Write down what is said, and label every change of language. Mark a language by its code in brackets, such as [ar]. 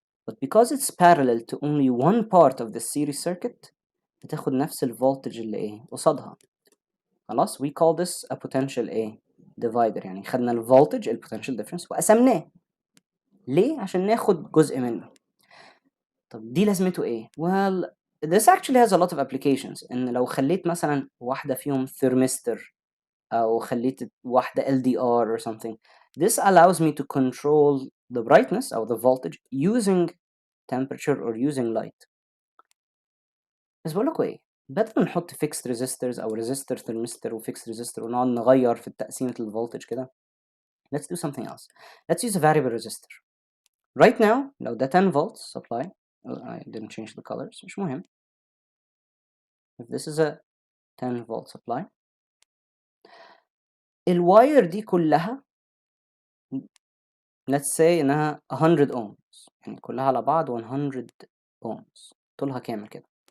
[en] But because it's parallel to only one part of the series circuit [ar] بتاخد نفس الفولتج اللي إيه قصادها. [en] خلاص we call this a potential إيه divider. [ar] يعني خدنا الفولتج البوتنشال difference وقسمناه. ليه؟ عشان ناخد جزء منه. طب دي لازمته إيه؟ [en] Well this actually has a lot of applications. [ar] إن لو خليت مثلا واحدة فيهم ثيرمستر أو خليت واحدة [en] LDR or something this allows me to control the brightness أو the voltage using temperature or using light. [ar] بس بقول لكم إيه؟ بدل ما نحط fixed resistors أو resistor thermistor و fixed resistor ونقعد نغير في تقسيمة الفولتج كده [en] let's do something else. Let's use a variable resistor. Right now لو ده 10 volts supply I didn't change the colors [ar] مش مهم. [en] If this is a 10 volt supply [ar] الواير دي كلها [en] let's say [ar] إنها 100 ohms يعني كلها على بعض 100 ohms طولها كامل كده.